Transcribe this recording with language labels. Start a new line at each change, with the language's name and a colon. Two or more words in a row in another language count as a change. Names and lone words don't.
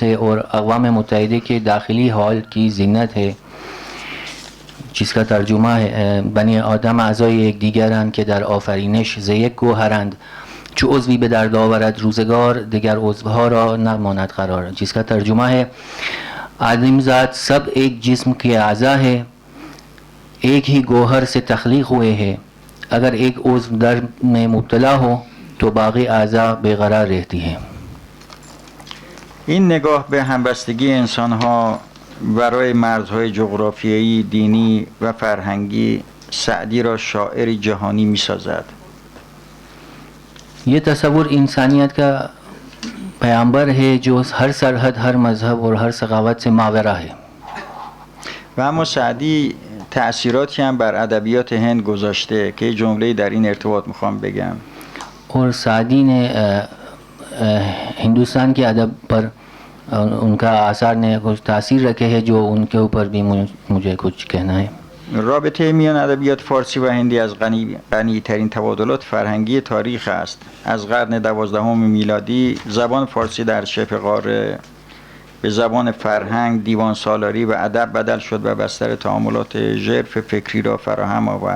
Urdu: ہے اور اقوام متحدہ کے داخلی ہال کی زینت ہے، جس کا ترجمہ ہے
Persian: بنی آدم اعضای یکدیگرند که در آفرینش ز یک گوهرند، چو عضوی به درد آورد روزگار، دیگر عضوها را نماند قرار،
Urdu: جس کا ترجمہ ہے آدم ذات سب ایک جسم کے اعضا ہے، ایک ہی گوہر سے تخلیق ہوئے ہیں، اگر ایک عضو درد میں مبتلا ہو تو باقی اعضا بے قرار رہتی ہیں.
Persian: این نگاه به همبستگی انسانها برای مرزهای جغرافیایی، دینی و فرهنگی سعدی را شاعر جهانی می سازد.
Urdu: یہ تصور انسانیت کا پیامبر ہے جو ہر سرحد، ہر مذہب اور ہر ثقافت سے ماورا ہے.
Persian: و اما سعدی تأثیراتی هم بر ادبیات هند گذاشته که جمله در این ارتباط میخوام بگم.
Urdu: اور سعدی نے ہندوستان کے ادب پر ان کا آثار نے کچھ تاثیر رکھے ہے جو ان کے اوپر بھی مجھے کچھ کہنا ہے.
Persian: رابطه میان ادبیات فارسی و هندی از غنی ترین تبادلات فرهنگی تاریخ است. از قرن 12 میلادی زبان فارسی در شبه قاره به زبان فرهنگ، دیوان سالاری و ادب بدل شد و بستر تعاملات ژرف فکری را فراهم آورد.